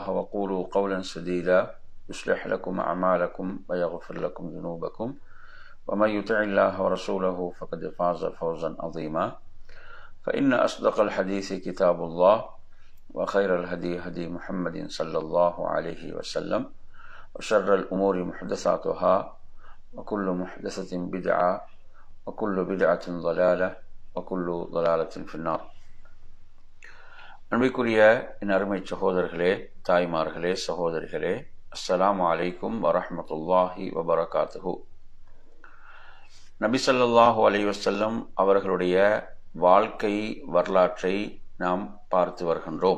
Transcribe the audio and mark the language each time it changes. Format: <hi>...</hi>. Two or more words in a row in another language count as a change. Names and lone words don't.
<ar>وقولوا قولا سديدا يصلح لكم أعمالكم ويغفر لكم ذنوبكم ومن يطع الله ورسوله فقد فاز فوزا عظيما فإن أصدق الحديث كتاب الله وخير الهدي هدي محمد صلى الله عليه وسلم وشر الأمور محدثاتها وكل محدثة بدعة وكل بدعة ضلالة وكل ضلالة في النار.</ar> <ta>அன்பிற்குரிய என் அருமை சகோதரர்களே, தாய்மார்களே, சகோதரிகளே,</ta> <ar>السلام عليكم ورحمة الله وبركاته.</ar> <ta>நபி</ta> <ar>صلى الله عليه وسلم</ar> <ta>அவர்களுடைய வாழ்க்கை வரலாற்றை நாம் பார்த்து வருகின்றோம்.</ta>